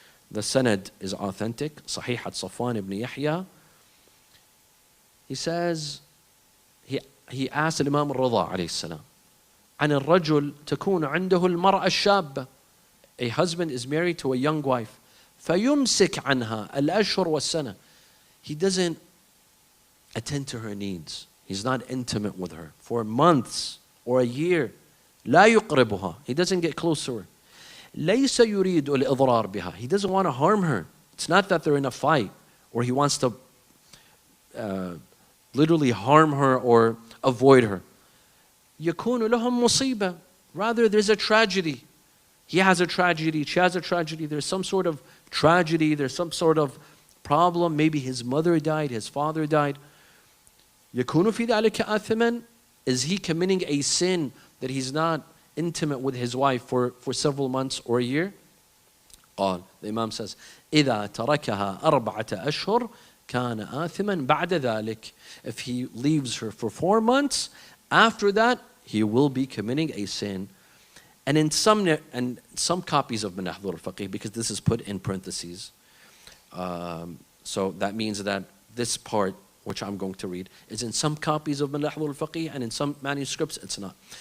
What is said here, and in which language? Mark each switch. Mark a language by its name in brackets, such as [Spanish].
[English] The sanad is authentic. Sahih at Safwan ibn Yahya. He says, he asked Imam al-Rida alayhi salam, [Arabic] عن الرجل تكون عنده المرأة الشابة. [English] A husband is married to a young wife. [Arabic] فيمسك عنها الأشهر والسنة. [English] He doesn't attend to her needs. He's not intimate with her for months or a year. [Arabic] لا يقربها. [English] He doesn't get close to her. [Arabic] ليس يريد الإضرار بها. [English] He doesn't want to harm her. It's not that they're in a fight or he wants to literally harm her or avoid her. [Arabic] يكون لهم مصيبة. [English] Rather, there's a tragedy. He has a tragedy, she has a tragedy, there's some sort of tragedy, there's some sort of problem. Maybe his mother died, his father died. [Arabic] يكون في ذلك آثما. [English] Is he committing a sin that he's not intimate with his wife for several months or a year? The Imam says, [Arabic] إذا تركها 4 أشهر كان آثما بعد ذلك. [English] If he leaves her for 4 months, after that, he will be committing a sin. And in some copies of Man La Yahduru al-Faqih, because this is put in parentheses, so that means that this part, which I'm going to read, is in some copies of Man La Yahduru al-Faqih, and in some manuscripts it's not.